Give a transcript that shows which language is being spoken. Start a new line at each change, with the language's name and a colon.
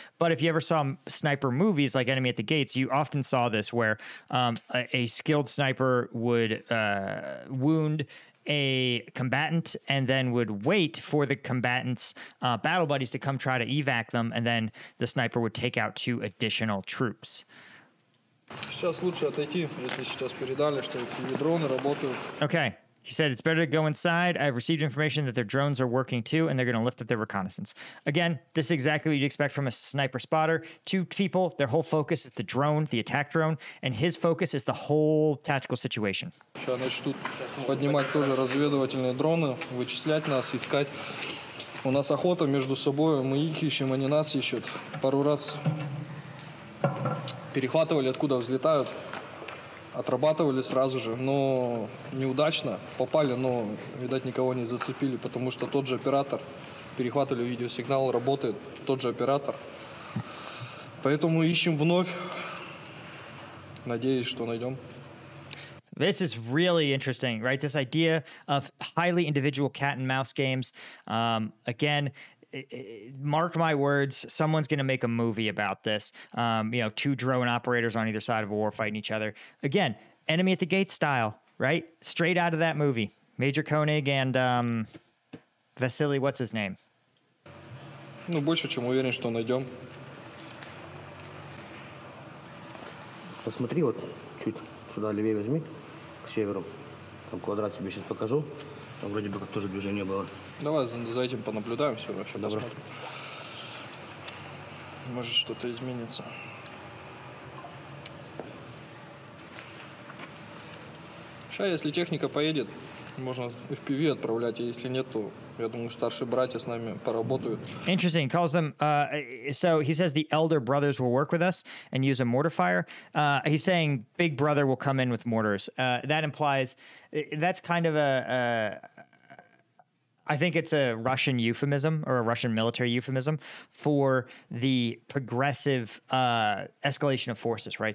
English: But if you ever saw sniper movies like Enemy at the Gates, you often saw this where a skilled sniper would wound a combatant and then would wait for the combatants' battle buddies to come try to evac them, and then the sniper would take out 2 additional troops.
Russian: Сейчас лучше отойти, если сейчас передали, что FPV-дроны работают.
English: Okay. He said, it's better to go inside. I've received information that their drones are working too, and they're going to lift up their reconnaissance. Again, this is exactly what you'd expect from a sniper spotter. 2 people, their whole focus is the drone, the attack drone, and his focus is the whole tactical situation.
Russian: Сейчас начнут поднимать тоже разведывательные дроны, вычислять нас, искать. У нас охота между собой, мы их ищем, они нас ищут. Пару раз перехватывали, откуда взлетают. Отрабатывали сразу же, но неудачно. Попали, но, видать, никого не зацепили, потому что тот же оператор, перехватывали видеосигнал, работает тот же оператор. Поэтому ищем вновь. Надеюсь, что найдем.
English: This is really interesting, right? This idea of highly individual cat and mouse games. Again, mark my words, someone's going to make a movie about this. 2 drone operators on either side of a war fighting each other. Again, Enemy at the Gate style, right? Straight out of that movie. Major Koenig and Vasily, what's his name?
Russian: Ну, больше, чем уверен, что найдем. Посмотри, вот чуть сюда левее возьми, к северу. Там квадрат тебе сейчас покажу. Там вроде бы как тоже движения было. Давай за этим понаблюдаем, все вообще Добро. посмотрим. Может, что-то изменится. Сейчас, если техника поедет, можно FPV отправлять, а если нет, то, я думаю, старшие братья с нами поработают.
English: Interesting. He calls them, so he says the elder brothers will work with us and use a mortar fire. He's saying big brother will come in with mortars. That implies, that's kind of I think it's a Russian euphemism or a Russian military euphemism for the progressive escalation of forces, right?